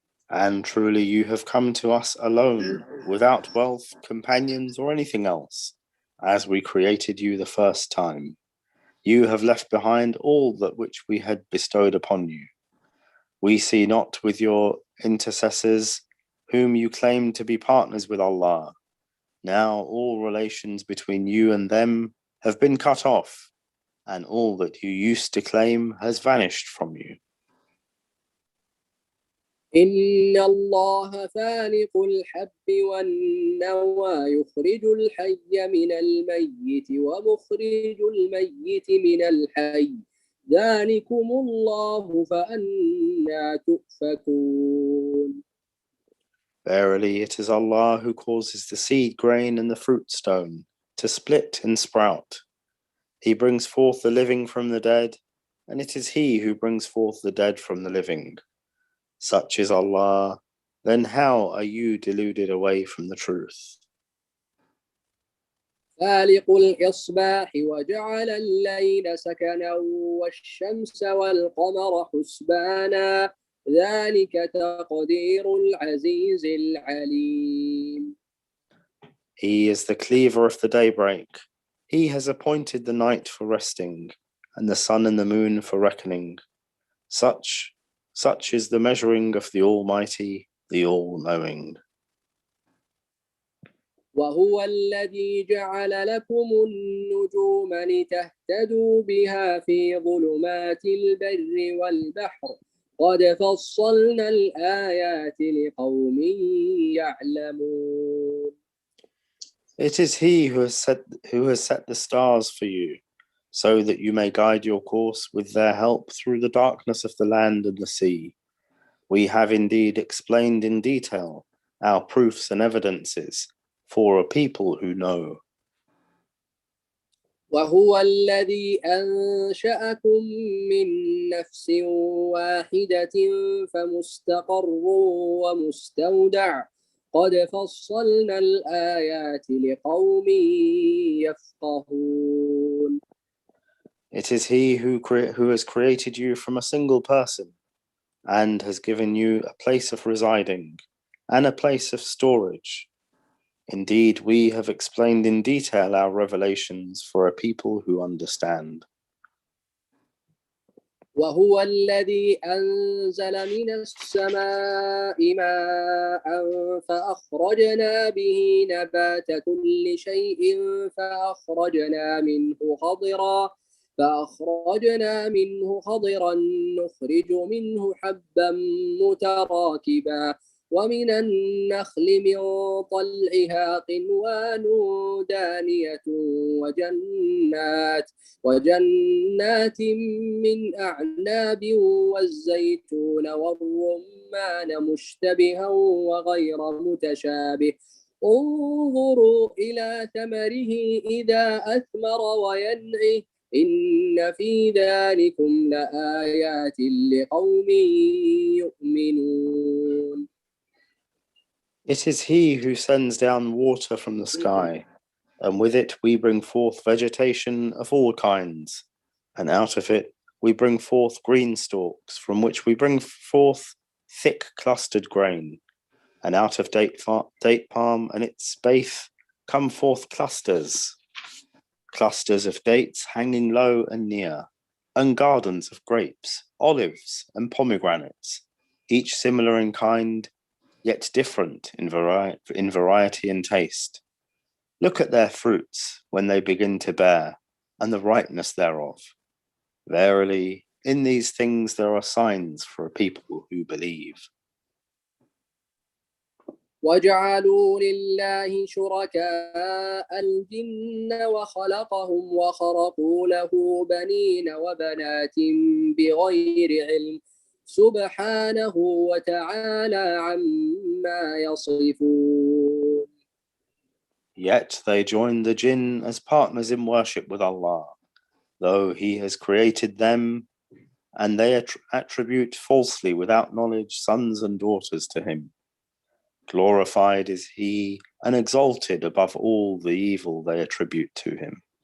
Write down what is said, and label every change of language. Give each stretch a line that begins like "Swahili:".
English: And truly you have come to us alone, without wealth, companions, or anything else, as we created you the first time. You have left behind all that which we had bestowed upon you. We see not with your intercessors, whom you claim to be partners with Allah. Now all relations between you and them have been cut off, and all that you used to claim has vanished from you.
Arabic: إن الله فالق الحب والنوى يخرج الحي من الميت ومخرج الميت من الحي ذلكم الله فأنى تؤفكون.
English: Verily, it is Allah who causes the seed grain and the fruit stone to split and sprout. He brings forth the living from the dead, and it is He who brings forth the dead from the living. Such is Allah, then how are you deluded away from the truth?
Arabic: فالق الإصباح وجعل الليل سكنا والشمس والقمر حسبانا ذلك تقدير العزيز العليم.
English: He is the cleaver of the daybreak. He has appointed the night for resting, and the sun and the moon for reckoning. Such is the measuring of the Almighty, the All-Knowing.
Arabic: وهو الذي جعل لكم النجوم لتهتدوا بها في ظلمات البر والبحر قد فصلنا الآيات لقوم يعلمون.
English: It is He who has set the stars for you, so that you may guide your course with their help through the darkness of the land and the sea. We have indeed explained in detail our proofs and evidences for a people who know.
Arabic: وهو الذي أنشأكم من نفس واحدة فمستقر ومستودع قد فصلنا الآيات لقوم يفقهون.
English: It is He who has created you from a single person and has given you a place of residing and a place of storage. Indeed, we have explained in detail our revelations for a people who understand.
Arabic: وهو الذي أنزل من السماء ماء فأخرجنا به نبات كل شيء فأخرجنا منه خضرا نخرج منه حبا متراكبا ومن النخل من طلعها قنوان دانية وجنات من أعناب والزيتون والرمان مشتبها وغير متشابه انظروا إلى ثمره إذا أثمر وينعه إن في ذلكم لآيات لقوم يؤمنون.
English: It is He who sends down water from the sky, and with it we bring forth vegetation of all kinds, and out of it we bring forth green stalks, from which we bring forth thick clustered grain, and out of date palm and its base come forth clusters of dates hanging low and near, and gardens of grapes, olives, and pomegranates, each similar in kind, yet different in variety and taste. Look at their fruits when they begin to bear, and the ripeness thereof. Verily, in these things there are signs for a people who believe.
Arabic: وجعلوا لله شركاء الجن وخلقهم وخرقوا له بنين وبنات بغير علم سبحانه وتعالى عما يصفون.
English: Yet they join the jinn as partners in worship with Allah, though He has created them, and they attribute falsely without knowledge sons and daughters to Him. Glorified is He and exalted above all the evil they attribute to Him.